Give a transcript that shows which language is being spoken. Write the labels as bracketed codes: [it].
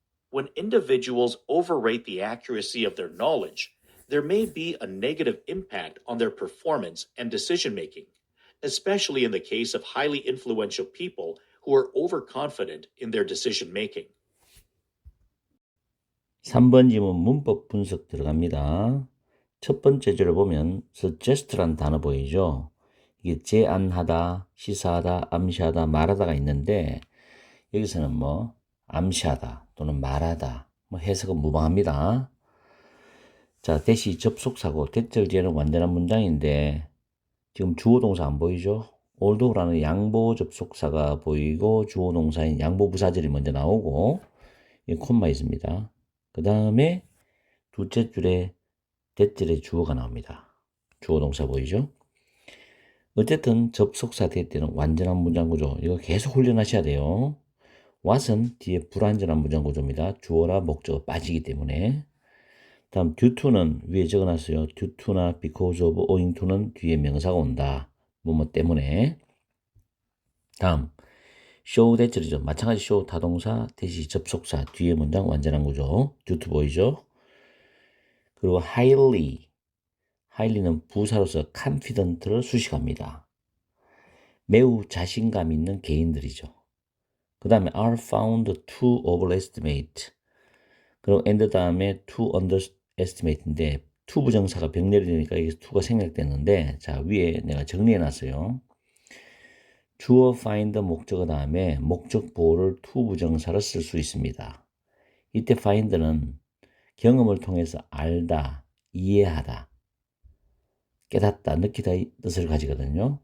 [en] When individuals overrate the accuracy of their knowledge, there may be a negative impact on their performance and decision making, especially in the case of highly influential people who are overconfident in their decision making. [ko] 3번 지문 문법 분석 들어갑니다. 첫 번째 줄을 보면 suggest란 단어 보이죠? 이게 제안하다, 시사하다, 암시하다, 말하다가 있는데 여기서는 뭐 암시하다 또는 말하다 해석은 무방합니다. 자, 대시 접속사고 대절 뒤에는 완전한 문장인데 지금 주어 동사 안 보이죠? although라는 양보 접속사가 보이고 주어 동사인 양보 부사절이 먼저 나오고 이 콤마 있습니다. 그 다음에 둘째 줄에 대절의 주어가 나옵니다. 주어 동사 보이죠? 어쨌든 접속사 될 때는 완전한 문장 구조. 이거 계속 훈련하셔야 돼요. what은 뒤에 불완전한 문장 구조입니다. 주어나 목적어 빠지기 때문에. 다음 due to는 위에 적어놨어요. due to나 because of, owing to는 뒤에 명사가 온다. 뭐뭐 때문에. 다음 show 대절이죠. 마찬가지 show 타동사 대시 접속사 뒤에 문장 완전한 구조. due to 보이죠? 그리고 highly는 부사로서 confident를 수식합니다. 매우 자신감 있는 개인들이죠. 그 다음에 [en] are found to overestimate. [ko] 그리고 and 다음에 to underestimate인데 to 부정사가 병렬이 되니까 여기서 to가 생략되는데 자 위에 내가 정리해 놨어요. 주어 find 목적어 다음에 목적 보호를 to 부정사로 쓸 수 있습니다. 이때 find는 경험을 통해서 알다, 이해하다, 깨닫다, 느끼다 이 뜻을 가지거든요.